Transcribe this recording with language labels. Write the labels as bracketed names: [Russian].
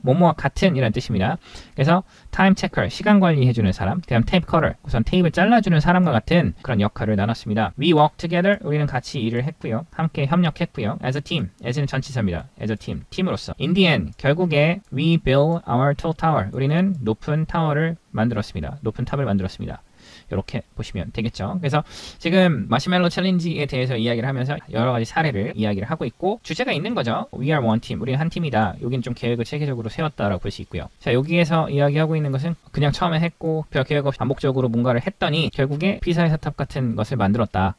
[Korean] 뭐뭐와 같은 이라는 뜻입니다. 그래서 [English] time checker, [Korean] 시간 관리해주는 사람, 그 다음 [English] tape cutter, [Korean] 우선 테이프를 잘라주는 사람과 같은 그런 역할을 나눴습니다. [English] We work together, [Korean] 우리는 같이 일을 했고요. 함께 협력했고요. [English] as a team, as는 [Korean] 전치사입니다. [English] as a team, [Korean] 팀으로서. [English] in the end, [Korean] 결국에 [English] we built our tall tower, [Korean] 우리는 높은 타워를 만들었습니다. 높은 탑을 만들었습니다. 이렇게 보시면 되겠죠. 그래서 지금 마시멜로 챌린지에 대해서 이야기를 하면서 여러 가지 사례를 이야기를 하고 있고 주제가 있는 거죠. [English] We are one team. [Korean] 우리는 한 팀이다. 여기는 좀 계획을 체계적으로 세웠다라고 볼 수 있고요. 자, 여기에서 이야기하고 있는 것은 그냥 처음에 했고 별 계획 없이 반복적으로 뭔가를 했더니 결국에 피사의 사탑 같은 것을 만들었다.